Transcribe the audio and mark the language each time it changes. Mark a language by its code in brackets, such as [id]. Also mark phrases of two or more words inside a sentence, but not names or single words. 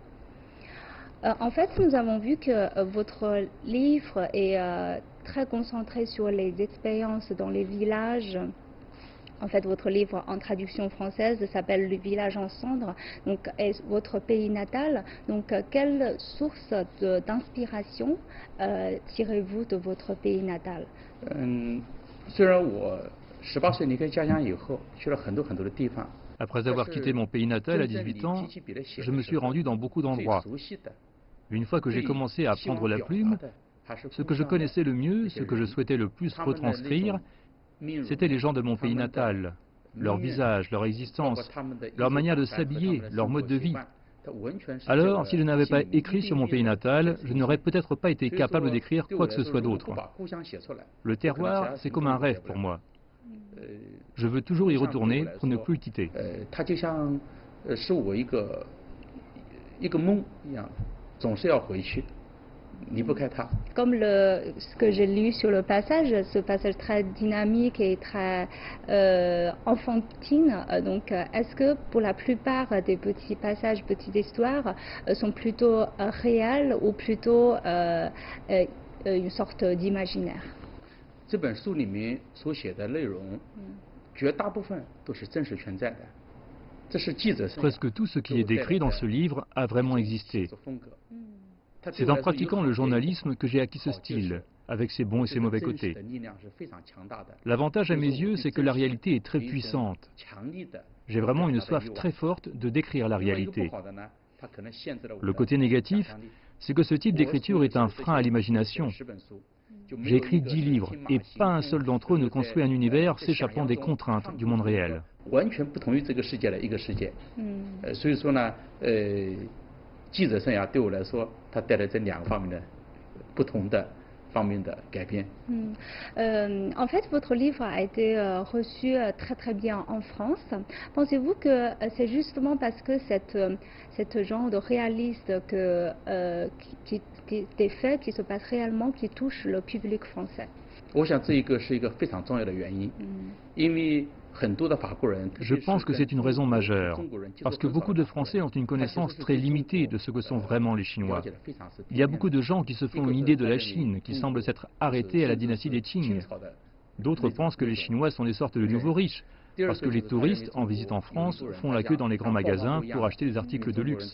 [fr] En fait, nous avons vu que votre livre est très concentré sur les expériences dans les villages. En fait, votre livre en traduction française s'appelle Le village en cendres, donc est votre pays natal. Donc, quelle source d'inspiration tirez-vous de votre pays natal? [zh] 虽然我18岁离开家乡以后，去了很多的地方。 [fr] Après avoir quitté mon pays natal à 18 ans, je me suis rendu dans beaucoup d'endroits. Une fois que j'ai commencé à prendre la plume, ce que je connaissais le mieux, ce que je souhaitais le plus retranscrire, c'étaient les gens de mon pays natal, leur visage, leur existence, leur manière de s'habiller, leur mode de vie. Alors, si je n'avais pas écrit sur mon pays natal, je n'aurais peut-être pas été capable d'écrire quoi que ce soit d'autre. Le terroir, c'est comme un rêve pour moi. Je veux toujours y retourner pour ne plus le quitter. [zh] 它就像是我一个梦一样，总是要回去，离不开它。 [fr] Comme ce que j'ai lu sur le passage, ce passage très dynamique et très enfantine, donc est-ce que pour la plupart des petits passages, petites histoires, sont plutôt réels ou plutôt une sorte d'imaginaire? [zh] 这本书里面所写的内容，绝大部分都是真实存在的。这是记者。 [fr] Presque tout ce qui est décrit dans ce livre a vraiment existé. C'est en pratiquant le journalisme que j'ai acquis ce style, avec ses bons et ses mauvais côtés. L'avantage à mes yeux, c'est que la réalité est très puissante. J'ai vraiment une soif très forte de décrire la réalité. Le côté négatif, c'est que ce type d'écriture est un frein à l'imagination. J'ai écrit 10 livres et pas un seul d'entre eux ne construit un univers s'échappant des contraintes du monde réel. [zh] 完全不同于这个世界的一个世界。所以说呢，记者生涯对我来说，它带来这两个方面的不同的方面的改变。 [fr] En fait, votre livre a été reçu très très bien en France. Pensez-vous que c'est justement parce que cette genre de réaliste qui est fait, qui se passe réellement, qui touche le public français? [zh] 我想这一个是一个非常重要的原因，因为 [fr] Je pense que c'est une raison majeure, parce que beaucoup de Français ont une connaissance très limitée de ce que sont vraiment les Chinois. Il y a beaucoup de gens qui se font une idée de la Chine, qui semble s'être arrêtée à la dynastie des Qing. D'autres pensent que les Chinois sont des sortes de nouveaux riches, parce que les touristes, en visite en France, font la queue dans les grands magasins pour acheter des articles de luxe.